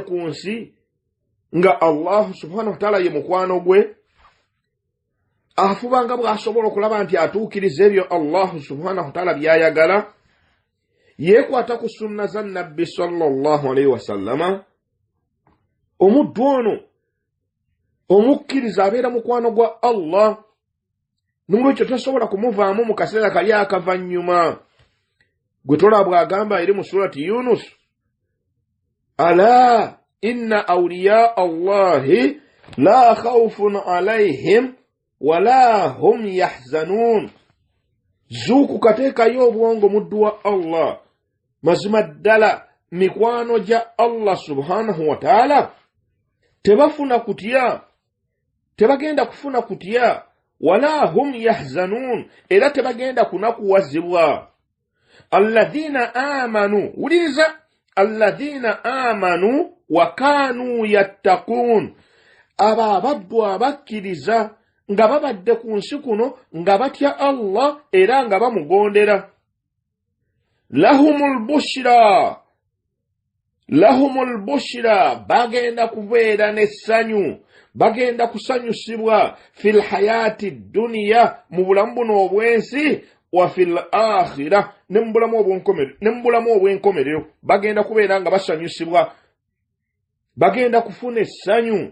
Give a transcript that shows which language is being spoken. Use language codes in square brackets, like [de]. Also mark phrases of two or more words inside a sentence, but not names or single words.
[lg] ku nsi nga [ar] الله سبحانه وتعالى [lg] ye mukwano gwe afubanga bw'asobola okulaba nti atuukiriza ebyo [ar] الله سبحانه وتعالى [lg] by'ayagala yeekwata ku sunna za nabbi [ar] صلى الله عليه وسلم [lg] omuddu ono omukkiriza abeera mukwano gwa Allah n'olwekyo tasobola kumuvaamu mu kaseera kali akavannyuma gwe tolaba bw'agamba eri mu surati Yunus [ar] ألا إن أولياء الله لا خوف عليهم ولا هم يحزنون [lg] zuuku kateekayo obwongo muddu wa Allah mazima ddala mikwano gya [ar] الله سبحانه وتعالى [lg] tebagenda kufuna kutya [ar] ولا هم يحزنون [lg] era tebagenda kunakuwazibwa [ar] الذين آمنوا [lg] uliriza [ar] الذين آمنوا وكانوا يتقون [lg] abaddu abakkiriza nga babadde ku nsi kuno nga batya Allah era nga bamugondera [ar] لهم البشرى [lg] bagenda kubeera n'essanyu bagenda kusanyusibwa [ar] في الحياة الدنيا [lg] mu bulamu buno obwensi [ar] وفي الآخرة [lg] ne mu bulamu obwenkomerero bagenda kubeera nga basanyusibwa bagenda kufuna essanyu